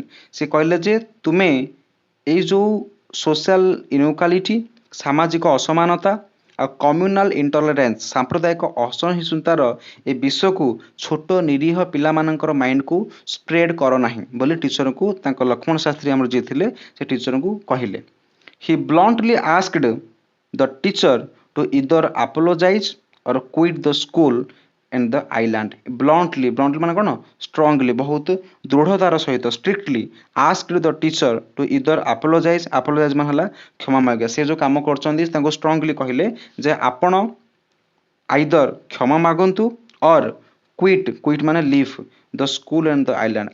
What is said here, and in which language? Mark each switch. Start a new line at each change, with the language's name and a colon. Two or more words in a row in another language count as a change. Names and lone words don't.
Odia: ସେ କହିଲେ ଯେ ତୁମେ ଏଇ ଯେଉଁ
English: social inequality,
Odia: ସାମାଜିକ ଅସମାନତା ଆଉ
English: communal intolerance
Odia: ସାମ୍ପ୍ରଦାୟିକ ଅସହିଷ୍ଣୁତାର ଏ ବିଷକୁ ଛୋଟ ନିରୀହ ପିଲାମାନଙ୍କର ମାଇଣ୍ଡକୁ ସ୍ପ୍ରେଡ୍ କର ନାହିଁ ବୋଲି ଟିଚରଙ୍କୁ ତାଙ୍କ ଲକ୍ଷ୍ମଣ ଶାସ୍ତ୍ରୀ ଆମର ଯିଏ ଥିଲେ ସେ ଟିଚରଙ୍କୁ କହିଲେ।
English: He bluntly asked the teacher to either apologize or quit the school and the island.
Odia: ब्लंटली ମାନେ କ'ଣ ଷ୍ଟ୍ରଙ୍ଗଲି ବହୁତ ଦୃଢ଼ତାର ସହିତ
English: strictly asked the teacher to either apologize
Odia: ମାନେ ହେଲା କ୍ଷମା ମାଗିବା। ସେ ଯେଉଁ କାମ କରୁଛନ୍ତି ତାଙ୍କୁ ଷ୍ଟ୍ରଙ୍ଗଲି କହିଲେ ଯେ ଆପଣ ଆଇଦର କ୍ଷମା ମାଗନ୍ତୁ
English: or quit
Odia: ମାନେ
English: leave the school and the island.